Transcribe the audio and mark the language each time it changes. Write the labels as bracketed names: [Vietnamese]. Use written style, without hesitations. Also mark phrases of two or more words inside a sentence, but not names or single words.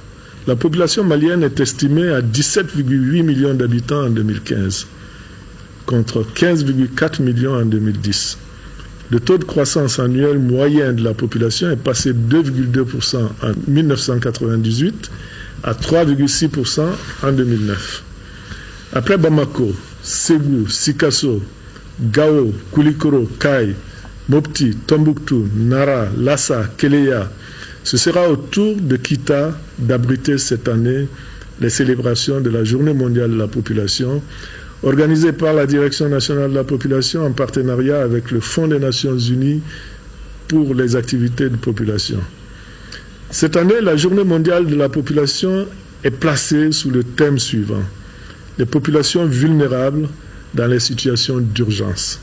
[French] La population malienne est estimée à 17,8 millions d'habitants en 2015, contre 15,4 millions en 2010. Le taux de croissance annuel moyen de la population est passé de 2,2% en 1998 à 3,6% en 2009. Après Bamako, Ségou, Sikasso, Gao, Koulikoro, Kai, Mopti, Tombouctou, Nara, Lassa, Keleya, ce sera au tour de Kita d'abriter cette année les célébrations de la Journée mondiale de la population, organisée par la Direction nationale de la population en partenariat avec le Fonds des Nations unies pour les activités de population. Cette année, la Journée mondiale de la population est placée sous le thème suivant: les populations vulnérables dans les situations d'urgence.